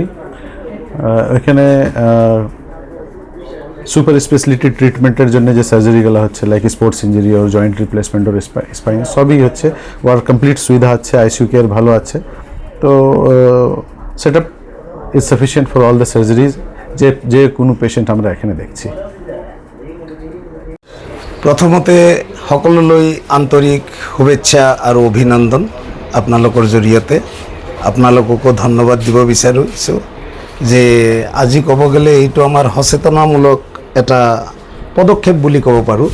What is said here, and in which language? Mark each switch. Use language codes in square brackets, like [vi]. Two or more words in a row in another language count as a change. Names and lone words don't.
[bn] ওইখানে [en] super speciality treatment [bn] জন্য যে সার্জারিগুলো হচ্ছে [en] like sports injury or joint replacement or spine [bn] সবই হচ্ছে, ওর কমপ্লিট সুবিধা আছে, [en] ICU care [bn] ভালো আছে, তো [en] set up is sufficient for all the surgeries [bn] যে কোনো পেশেন্ট আমরা এখানে দেখছি। [as] প্ৰথমতে সকলোলৈ আন্তৰিক শুভেচ্ছা আৰু অভিনন্দন। আপোনালোকৰ জৰিয়তে আপোনালোককো ধন্যবাদ দিব বিচাৰিছোঁ যে আজি ক'ব গ'লে এইটো আমাৰ সচেতনামূলক এটা পদক্ষেপ বুলি ক'ব পাৰোঁ।